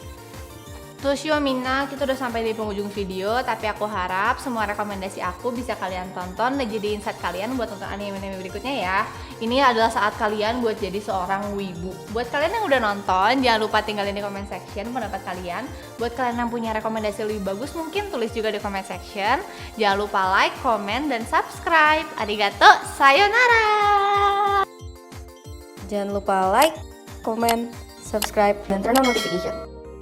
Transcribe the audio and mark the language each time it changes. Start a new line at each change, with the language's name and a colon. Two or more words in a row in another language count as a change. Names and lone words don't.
Indonesian: Toshio Minna, kita udah sampai di penghujung video, tapi aku harap semua rekomendasi aku bisa kalian tonton dan jadi insight kalian buat nonton anime-anime berikutnya ya. Ini adalah saat kalian buat jadi seorang wibu. Buat kalian yang udah nonton, jangan lupa tinggalin di
English: comment section
Indonesian: pendapat kalian. Buat kalian yang punya rekomendasi lebih bagus, mungkin tulis juga di
English: comment section.
Indonesian: Jangan lupa
English: like, comment,
Indonesian: dan subscribe.
Japanese: Arigato, sayonara!
Indonesian: Jangan lupa
English: like, comment, subscribe,
Indonesian: dan
English: turn on notification.